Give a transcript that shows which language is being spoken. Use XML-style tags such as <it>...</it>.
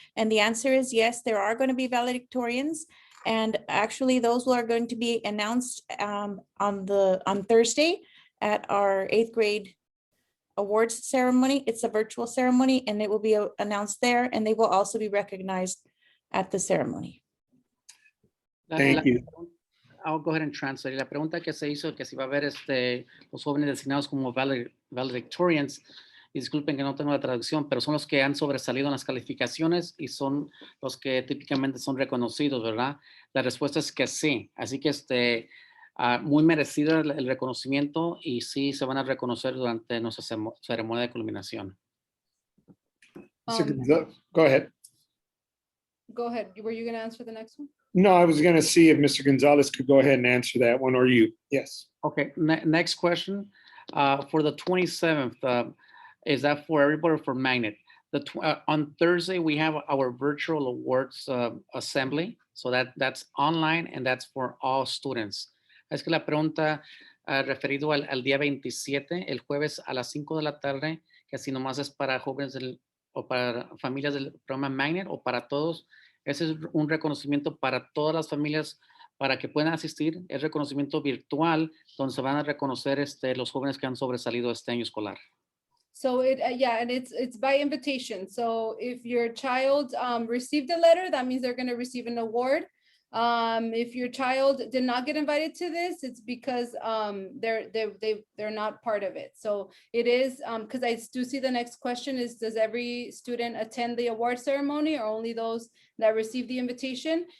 <en>And the answer is yes, there are going to be valedictorians. And actually those are going to be announced on Thursday at our 8th grade awards ceremony. It's a virtual ceremony and it will be announced there, and they will also be recognized at the ceremony. Thank you. I'll go ahead and translate.</en> <es>La pregunta que se hizo, que si va a haber los jóvenes designados como valedictorians, y disculpen que no tengo la traducción, pero son los que han sobresalido en las calificaciones y son los que típicamente son reconocidos, ¿verdad? La respuesta es que sí. Así que muy merecido el reconocimiento y sí se van a reconocer durante nuestra ceremonia de culminación.</es> <en>Go ahead. Go ahead. Were you going to answer the next one? No, I was going to see if Mr. Gonzalez could go ahead and answer that one, or you. Yes. Okay, next question. For the 27th, is that for everybody or for Magnet? On Thursday, we have our virtual awards assembly. So that's online and that's for all students.</en> <es>Es que la pregunta referido al día 27, el jueves a las 5 de la tarde, que así nomás es para jóvenes o para familias del programa Magnet o para todos. Ese es un reconocimiento para todas las familias para que puedan asistir. Es reconocimiento virtual donde se van a reconocer los jóvenes que han sobresalido este año escolar.</es> <en>So and it's by invitation. So if your child received a letter, that means they're going to receive an award. If your child did not get invited to this, it's because they're not part of it. So it is because I do see the next question is, does every student attend the award ceremony or only those that receive the invitation?</en>